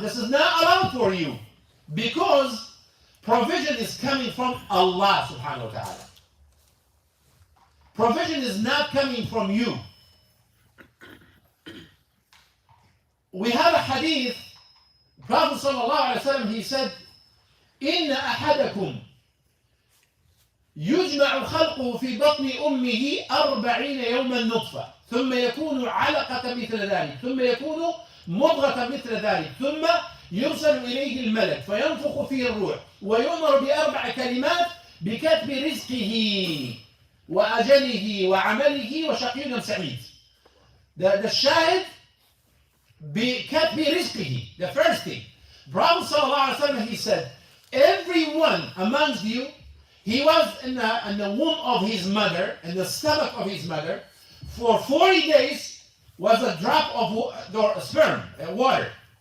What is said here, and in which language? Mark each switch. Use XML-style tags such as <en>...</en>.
<en>This is not allowed for you. Because provision is coming from Allah subhanahu wa ta'ala. Provision is not coming from you. We have a hadith, Prophet sallallahu alaihi wasallam, he said,</en> <ar>إِنَّ أَحَدَكُمْ يجمع الخلق في بطن أمه 40 يوما نطفة ثم يكون علقة مثل ذلك ثم يكون مضغة مثل ذلك ثم يرسل إليه الملك فينفخ فيه الروح ويؤمر بأربع كلمات بكتب رزقه وأجله وعمله وشقي أم سعيد.</ar> <en>The shahid</en> <ar>بكتب رزقه.</ar> <en>The first thing. Prophet ﷺ, he said, everyone amongst you, he was in the womb of his mother, in the stomach of his mother, for 40 days was a drop of sperm, water.</en>